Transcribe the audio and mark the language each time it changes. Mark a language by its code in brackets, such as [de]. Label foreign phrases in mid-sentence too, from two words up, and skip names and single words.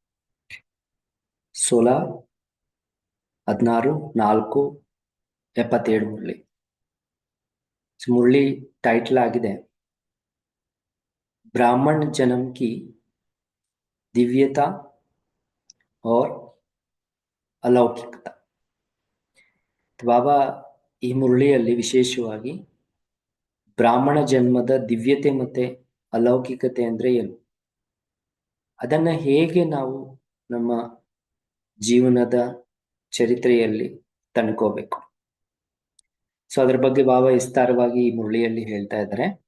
[hi] 16/14/77 मुरली। मुरली टाइटल आಗಿದೆ ब्राह्मण जन्म की दिव्यता और अलौकिकता। [kn] ಬಾಬಾ ಈ ಮುರಳಿಯಲ್ಲಿ ವಿಶೇಷವಾಗಿ ಬ್ರಾಹ್ಮಣ ಜನ್ಮದ ದಿವ್ಯತೆ ಮತ್ತೆ ಅಲೌಕಿಕತೆ ಅಂದ್ರೆ ಏನು, ಅದನ್ನ ಹೇಗೆ ನಾವು ನಮ್ಮ ಜೀವನದ ಚರಿತ್ರೆಯಲ್ಲಿ ತಂದ್ಕೋಬೇಕು, ಸೊ ಅದ್ರ ಬಗ್ಗೆ ಬಾಬಾ ವಿಸ್ತಾರವಾಗಿ ಈ ಮುರಳಿಯಲ್ಲಿ ಹೇಳ್ತಾ ಇದ್ದಾರೆ.